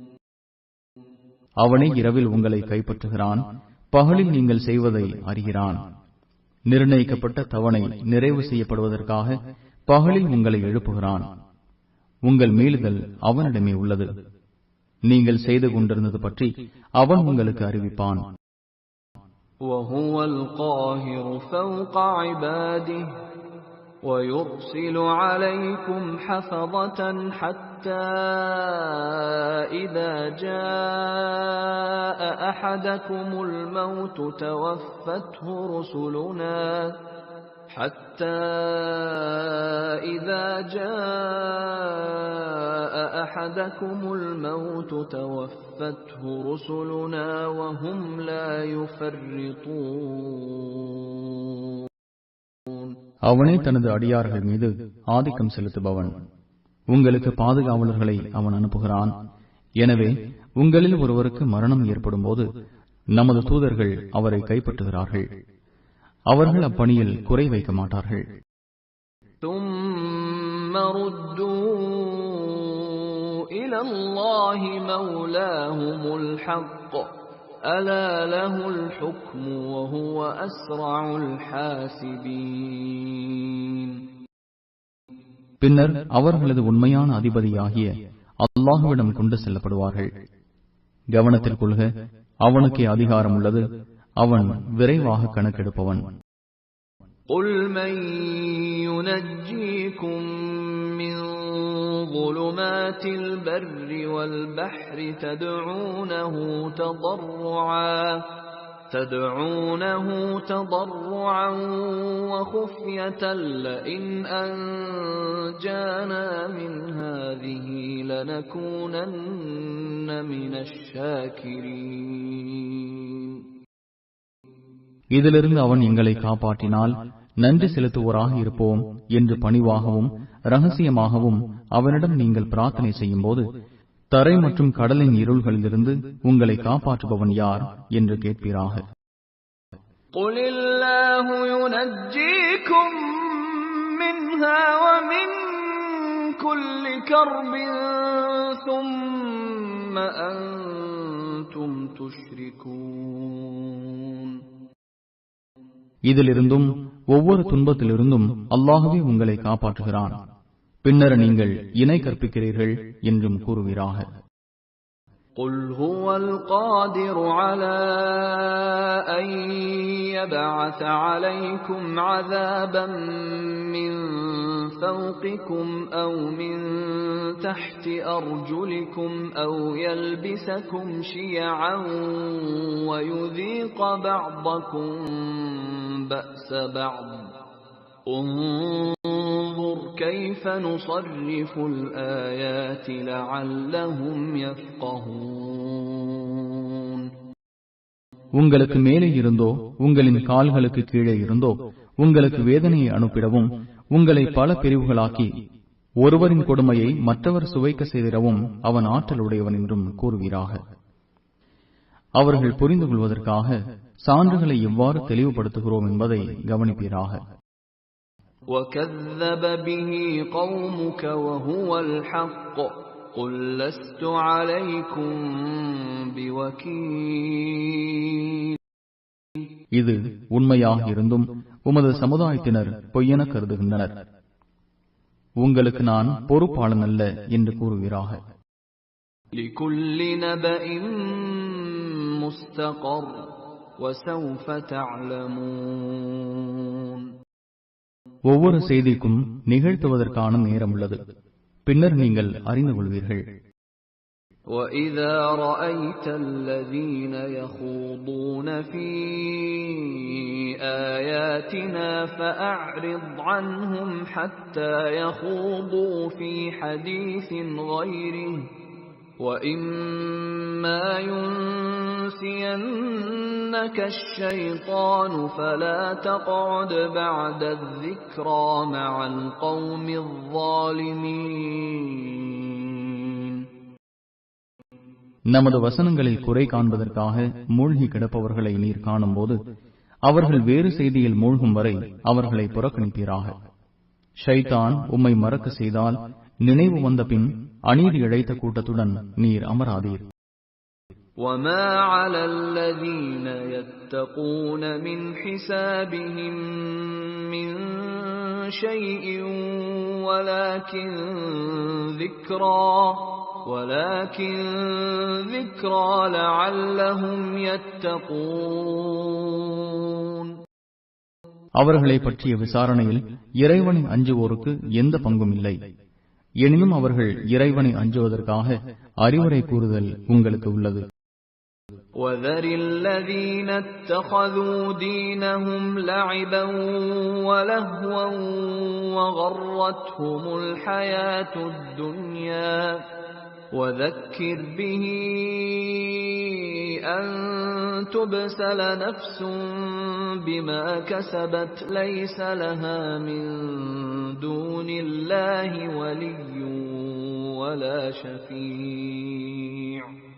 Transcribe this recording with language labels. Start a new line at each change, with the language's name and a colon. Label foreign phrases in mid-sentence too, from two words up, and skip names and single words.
Tamil: அவனே இரவில் உங்களை கைப்பற்றுகிறான், பகலில் நீங்கள் செய்வதை அறிகிறான். நிர்ணயிக்கப்பட்ட தவணை நிறைவு செய்யப்படுவதற்காக பகலில் உங்களை எழுப்புகிறான். உங்கள் மீளுதல் அவனிடமே உள்ளது. நீங்கள் செய்து கொண்டிருந்தது பற்றி அவன் உங்களுக்கு அறிவிப்பான்.
Arabic: وَهُوَ الْقَاهِرُ فَوْقَ عِبَادِهِ وَيُرْسِلُ عَلَيْكُمْ حَفَظَةً حَتَّى إِذَا جَاءَ أَحَدَكُمُ الموت توفته رسلنا وهم لا يفرطون.
Tamil: அவனே தனது அடியார்கள் மீது ஆதிக்கம் செலுத்துபவன். உங்களுக்கு பாதுகாவலர்களை அவன் அனுப்புகிறான். எனவே உங்களில் ஒருவருக்கு மரணம் ஏற்படும் போது நமது தூதர்கள் அவரை கைப்பற்றுகிறார்கள். அவர்கள் அப்பணியில் குறை வைக்க மாட்டார்கள்.
Arabic: ثُمَّ رُدُّوا إِلَى اللَّهِ مَوْلَاهُمُ الْحَقِّ أَلَا لَهُ الْحُكْمُ وَهُوَ أَسْرَعُ الْحَاسِبِينَ.
Tamil: பின்னர் அவர்களது உண்மையான அதிபதியாகிய அல்லாஹுவிடம் கொண்டு செல்லப்படுவார்கள். கவனத்தில் கொள்க, அவனுக்கே அதிகாரம் உள்ளது, அவன் விரைவாக கணக்கெடுப்பவன்.
Arabic: قُلْ مَن يُنَجِّيكُم مِّن ظُلُمَاتِ ظُلُمَاتِ الْبَرِّ وَالْبَحْرِ تَدْعُونَهُ تَضَرُّعًا وَخُفْيَةً لَئِنْ أَنْجَانَا مِنْ هَٰذِهِ لَنَكُونَنَّ مِنَ الشَّاكِرِينَ.
Tamil: இதிலிருந்து அவன் எங்களை காப்பாற்றினால் நன்றி செலுத்துவோராக இருப்போம் என்று பணிவாகவும் ரகசியமாகவும் அவனிடம் நீங்கள் பிரார்த்தனை செய்யும் போது, தரை மற்றும் கடலின் இருள்களிலிருந்து உங்களை காப்பாற்றுபவன் யார் என்று கேட்பீராக.
Arabic: قُلِ اللَّهُ يُنَجِّيكُم مِّنْهَا وَمِن كُلِّ كَرْبٍ ثُمَّ أَنْتُمْ تُشْرِكُونَ.
Tamil: இதிலிருந்தும் ஒவ்வொரு துன்பத்திலிருந்தும் அல்லாஹ்வே உங்களை காப்பாற்றுகிறான், பின்னர் நீங்கள் இணை கற்பிக்கிறீர்கள் என்றும் கூறுவீராக.
Arabic: قُلْ هُوَ الْقَادِرُ عَلَىٰ أَن يَبْعَثَ عَلَيْكُمْ عَذَابًا مِّن فَوْقِكُمْ أَوْ مِن تَحْتِ أَرْجُلِكُمْ أَوْ يَلْبِسَكُمْ شِيَعًا وَيُذِيقَ بَعْضَكُم بَأْسَ بَعْضٍ انظُرْ كَيْفَ نُصَرِّفُ الْآيَاتِ لَعَلَّهُمْ يَفْقَهُونَ.
Tamil: உங்களுக்கு மேலே இருந்தோ உங்களின் கால்களுக்கு கீழே இருந்தோ உங்களுக்கு வேதனையை அனுப்பிடவும், உங்களை பல பிரிவுகளாக்கி ஒருவரின் கொடுமையை மற்றவர் சுவைக்க செய்திடவும் அவன் ஆற்றலுடையவன் என்றும் கூறுவீராக. அவர்கள் புரிந்து கொள்வதற்காக சான்றுகளை எவ்வாறு தெளிவுபடுத்துகிறோம் என்பதை கவனிப்பீராக.
Arabic: وَكَذَّبَ بِهِ قَوْمُكَ وَهُوَ الْحَقُّ قُلْ لَسْتُ عَلَيْكُمْ بِوَكِيلٍ.
Tamil: இது உண்மையாக இருந்தும் உமது சமுதாயத்தினர் பொய்யென கருதுகின்றனர். உங்களுக்கு நான் பொறுப்பாளன் அல்ல என்று கூறுவீராக.
Arabic: لِكُلِّ نَبَإٍ مُسْتَقَرٌّ وَسَوْفَ تَعْلَمُونَ.
Tamil: ஒவ்வொரு செய்திக்கும் நிகழ்த்துவதற்கான நேரம் உள்ளது, பின்னர் நீங்கள் அறிந்து கொள்வீர்கள்.
Arabic: وَإِذَا رَأَيْتَ الَّذِينَ يَخُوضُونَ فِي آيَاتِنَا فَأَعْرِضْ عَنْهُمْ حَتَّى يَخُوضُوا فِي حَدِيثٍ غَيْرِهِ وَإِمَّا يُنْسِيَنَّكَ الشَّيْطَانُ فَلَا تَقْعُدْ بَعْدَ الذِّكْرَى مَعَ الْقَوْمِ الظَّالِمِينَ.
Tamil: நமது வசனங்களில் குறை காண்பதற்காக மூழ்கி கிடப்பவர்களை நீர் காணும் போது அவர்கள் வேறு செய்தியில் மூழ்கும் வரை அவர்களை புறக்கணிப்பீராக. ஷைத்தான் உம்மை மறக்க செய்தால் நினைவு வந்த பின் அநீதி இழைத்த கூட்டத்துடன் நீர் அமராதீர்.
Arabic: وَمَا عَلَى الَّذِينَ يَتَّقُونَ مِنْ حِسَابِهِمْ مِنْ شَيْءٍ وَلَكِنْ ذِكْرَى لَعَلَّهُمْ يَتَّقُونَ.
Tamil: அவர்களை பற்றிய விசாரணையில் இறைவனை அஞ்சுவோருக்கு எந்த பங்கும் இல்லை. எனினும் அவர்கள் இறைவனை அஞ்சுவதற்காக அறிவுரை கூறுதல் உங்களுக்கு உள்ளது.
Arabic: وَذَرِ الَّذِينَ اتَّخَذُوا دِينَهُمْ لَعِبًا وَلَهْوًا وَغَرَّتْهُمُ الْحَيَاةُ الدُّنْيَا وَذَكِّرْ بِهِ أَن تُبْسَلَ نَفْسٌ بِمَا كَسَبَتْ لَيْسَ لَهَا مِن دُونِ اللَّهِ وَلِيٌّ وَلَا شَفِيعٌ